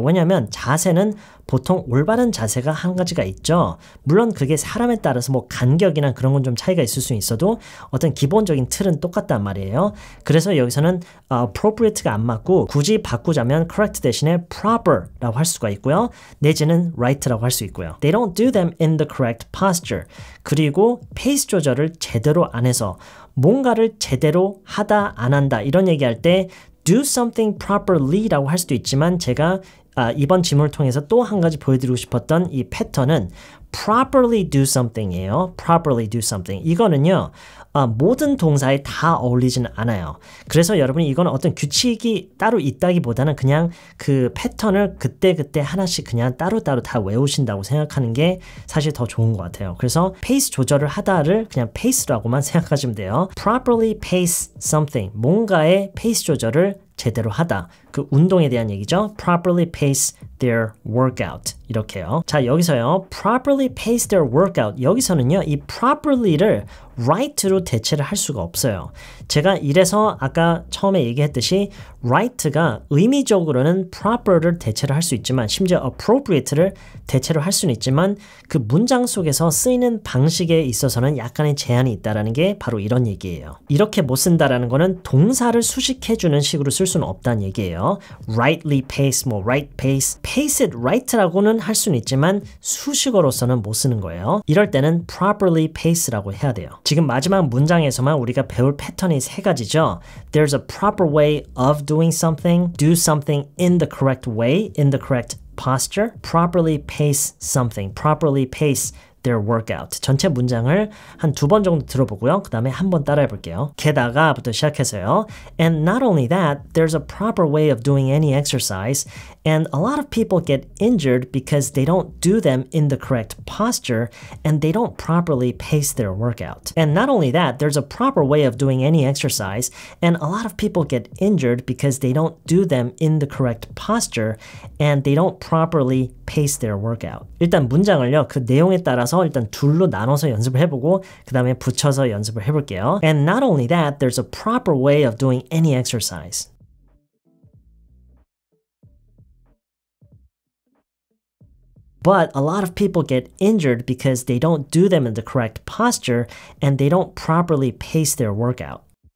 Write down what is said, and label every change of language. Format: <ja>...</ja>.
<ko>왜냐하면 자세는 보통 올바른 자세가 한 가지가 있죠. 물론 그게 사람에 따라서 뭐 간격이나 그런 건 좀 차이가 있을 수 있어도 어떤 기본적인 틀은 똑같단 말이에요. 그래서 여기서는 appropriate가 안 맞고 굳이 바꾸자면 correct 대신에 proper라고 할 수가 있고요. 내지는 right라고 할 수 있고요.</ko> <en>They don't do them in the correct posture.</en> <ko>그리고 페이스 조절을 제대로 안 해서 뭔가를 제대로 하다 안 한다 이런 얘기할 때</ko> <en>do something properly</en> <ko>라고 할 수도 있지만 제가 이번 지문을 통해서 또 한 가지 보여드리고 싶었던 이 패턴은</ko> <en>properly do something</en> <ko>이에요.</ko> <en>properly do something.</en> <ko>이거는요. 모든 동사에 다 어울리지는 않아요. 그래서 여러분이 이거는 어떤 규칙이 따로 있다기보다는 그냥 그 패턴을 그때그때 하나씩 그냥 따로따로 다 외우신다고 생각하는 게 사실 더 좋은 것 같아요. 그래서 페이스 조절을 하다를 그냥 페이스라고만 생각하시면 돼요.</ko> <en>properly pace something.</en> <ko>뭔가의 페이스 조절을 제대로 하다. 그 운동에 대한 얘기죠.</ko> <en>properly pace their workout.</en> <ko>이렇게요. 자, 여기서요.</ko> <en>properly pace their workout.</en> <ko>여기서는요. 이 properly를 right로 대체를 할 수가 없어요. 제가 이래서 아까 처음에 얘기했듯이 right가 의미적으로는 proper를 대체를 할 수 있지만 심지어 appropriate를 대체로 할 수는 있지만 그 문장 속에서 쓰이는 방식에 있어서는 약간의 제한이 있다는 게 바로 이런 얘기예요. 이렇게 못 쓴다라는 거는 동사를 수식해주는 식으로 쓸 수는 없다는 얘기예요.</ko> <en>rightly pace,</en> <ko>뭐 right pace,</ko> <en>pace it right</en> <ko>라고는 할 수는 있지만 수식어로서는 못 쓰는 거예요. 이럴 때는</ko> <en>properly pace</en> <ko>라고 해야 돼요. 지금 마지막 문장에서만 우리가 배울 패턴이 세 가지죠.</ko> <en>There's a proper way of doing something, do something in the correct way, in the correct posture, properly pace something, properly pace their workout.</en> <ko>전체 문장을 한 2번 정도 들어보고요. 그 다음에 한번 따라해 볼게요. 게다가부터 시작해서요.</ko> <en>And not only that, there's a proper way of doing any exercise, and a lot of people get injured because they don't do them in the correct posture, and they don't properly pace their workout. And not only that, there's a proper way of doing any exercise, and a lot of people get injured because they don't do them in the correct posture, and they don't properly pace their workout.</en> <ko>일단 문장을요. 그 내용에 따라서 일단 둘로 나눠서 연습을 해보고 그 다음에 붙여서 연습을 해볼게요.</ko> <en>And not only that, there's a proper way of doing any exercise. But a lot of people get injured because they don't do them in the correct posture and they don't properly pace their workout.</en>